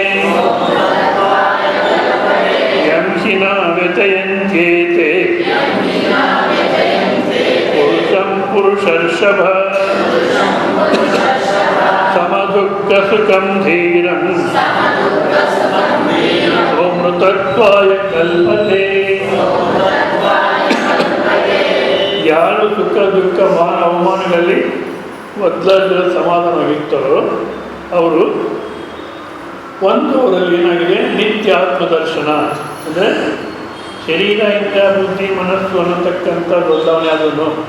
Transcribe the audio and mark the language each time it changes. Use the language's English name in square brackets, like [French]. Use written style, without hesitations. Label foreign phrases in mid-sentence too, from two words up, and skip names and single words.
[Sanskrit] ಯಂ ಹಿ ನ ವ್ಯತಯಂತೇತೆ ಪುರುಷಂ ಪುರುಷರ್ಷಭ ಸಮದುಃಖ ಸುಖಂ ಧೀರಂ ಸೋಮೃತತ್ವಾಯ ಕಲ್ಪತೆ. [Kannada] ಯಾರು ಸುಖ ದುಃಖ ಮಾನ ಅವಮಾನಗಳಲ್ಲಿ ಮೊದಲ ಸಮಾಧಾನವಾಗಿರ್ತಾರೋ ಅವರು ಅವರಲ್ಲಿ ಏನಾಗಿದೆ? ನಿತ್ಯ ಆತ್ಮದರ್ಶನ. ಅಂದರೆ ಶರೀರ ಇಂದ ಬುದ್ಧಿ ಮನಸ್ಸು ಅನ್ನತಕ್ಕಂಥ ಬದಲಾವಣೆ ಆದನು.